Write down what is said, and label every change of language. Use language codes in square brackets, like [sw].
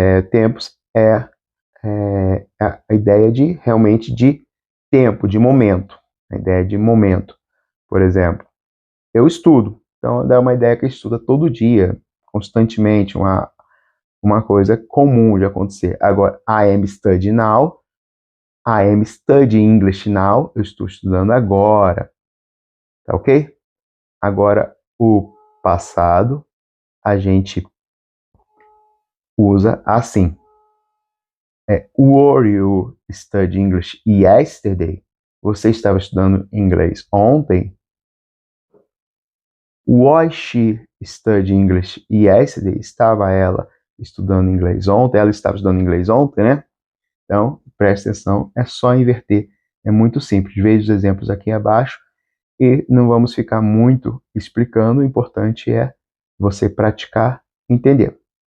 [pt] Tempos é a ideia de realmente de tempo, de momento. A ideia de momento. Por exemplo, eu estudo. Então, dá uma ideia que estuda todo dia, constantemente, uma coisa comum de acontecer. Agora, [en] I am studying now. I am studying English now. [pt] Eu estou estudando agora. Tá ok? Agora, o passado, a gente usa assim. [en] Were you studying English yesterday? [pt] Você estava estudando inglês ontem? [en] Was she studying English yesterday? [pt] Estava ela estudando inglês ontem? Ela estava estudando inglês ontem, né? Então, preste atenção, é só inverter. É muito simples. Veja os exemplos aqui abaixo e não vamos ficar muito explicando. O importante é você praticar e entender.